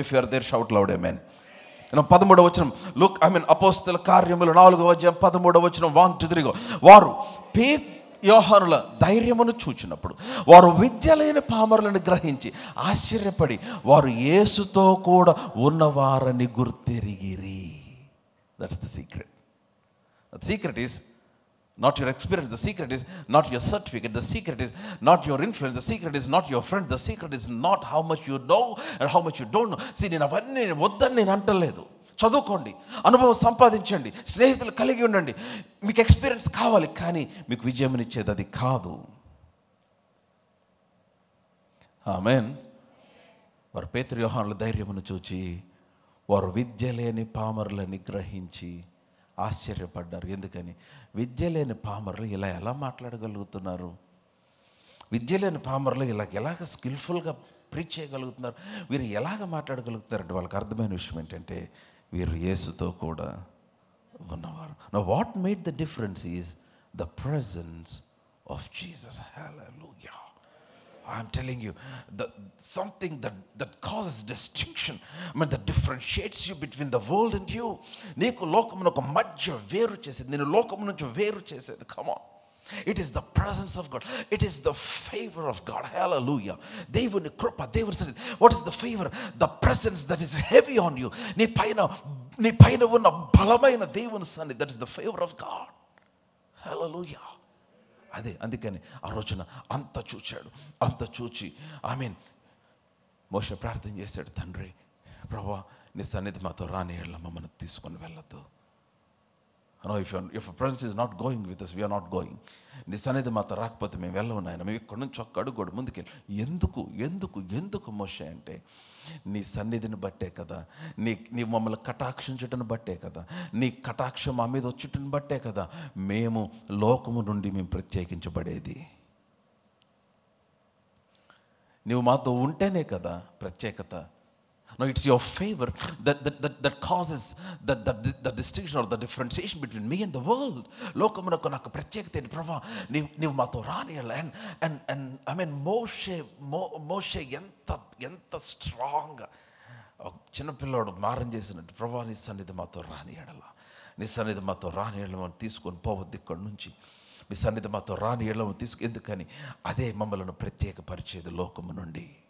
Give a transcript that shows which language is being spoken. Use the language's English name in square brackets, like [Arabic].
[English] If you are there shout loud amen. [Telugu] 13వ వచనం look, అపోస్తల కార్యములు 4వ అధ్యాయం 13వ వచనం 1 2 3. వారు యోహానుల ధైర్యమును చూచినప్పుడు వారు విద్య లేని పామరులను గ్రహించి ఆశ్చర్యపడి వారు యేసుతో కూడా ఉన్నవారని గుర్తెరిగిరి. [English] That's the secret. The secret is not your experience. The secret is not your certificate. The secret is not your influence. The secret is not your friend. The secret is not how much you know and how much you don't know. [Telugu] See, నేను అవన్నీ వద్దని నేను అంటలేదు. చదువుకోండి, అనుభవం సంపాదించండి, స్నేహితులు కలిగి ఉండండి, మీకు ఎక్స్పీరియన్స్ కావాలి, కానీ మీకు విజయం ఇచ్చేది అది కాదు. ఆమేన్. వారు పేతురు యోహానుల ధైర్యమును చూచి వారు విద్య లేని పామరులని గ్రహించి ఆశ్చర్యపడ్డారు. ఎందుకని? విద్య లేని పామరులు ఇలా ఎలా మాట్లాడగలుగుతున్నారు? విద్య లేని పామరులు ఎలాగ స్కిల్ఫుల్గా ప్రీచ్ చేయగలుగుతున్నారు? వీరు ఎలాగ మాట్లాడగలుగుతారంటే వాళ్ళకి అర్థమైన విషయం ఏంటంటే, వీరు యేసుతో కూడా ఉన్నవారు. [English] Now what made the difference is the presence of Jesus. Hallelujah. I'm telling you, something that causes distinction, that differentiates you between the world and you. [Telugu] నీకు లోకమును ఒక మధ్య వేరు చేసేది, నేను లోకము నుంచి వేరు చేసేది. [English] Come on. It is the presence of God. It is the favor of God. Hallelujah. [Telugu] దేవుని కృప, దేవుని సన్నిధి. [English] What is the favor? The presence that is heavy on you. [Telugu] నీ పైన ఉన్న బలమైన దేవుని సన్నిధి. [English] That is the favor of God. Hallelujah. [Telugu] అదే, అందుకని ఆ రోజున అంత చూచాడు. అంత చూచి మోషే ప్రార్థన చేశాడు, తండ్రి ప్రభువా, నీ సన్నిధి మాతో రాని ఎడల మమ్మల్ని తీసుకొని వెళ్ళొద్దు. [English] If a presence is not going with us, we are not going. [Telugu] నీ సన్నిధి మాతో రాకపోతే మేము వెళ్ళము నాయన. మేము ఇక్కడి నుంచి ఒక్క అడుగు ముందుకెళ్ళి. ఎందుకు మోషే అంటే, నీ సన్నిధిని బట్టే కదా, నీ మమ్మల్ని కటాక్షించుటను బట్టే కదా, నీ కటాక్షం మా మీద వచ్చుటను బట్టే కదా మేము లోకము నుండి మేము ప్రత్యేకించబడేది. నువ్వు మాతో ఉంటేనే కదా ప్రత్యేకత. [English] No, it's your favor that causes the distinction or the differentiation between me and the world. [Telugu] లోకమునకు నాకు ప్రత్యేకత ఏంటి ప్రభా, నీవు మాతో రానియాలి. [English] and I mean [Telugu] మోషే ఎంత స్ట్రాంగ్గా చిన్నపిల్లాడు మారం చేసినట్టు, ప్రభా నీ సన్నిధి మాతో రానియాడలా, నీ సన్నిధి మాతో రానియాడమని తీసుకొని పోవద్దు ఇక్కడి నుంచి, మీ సన్నిధి మాతో రానియాడమని ఎందుకని అదే మమ్మల్ని ప్రత్యేకపరిచేది లోకము నుండి.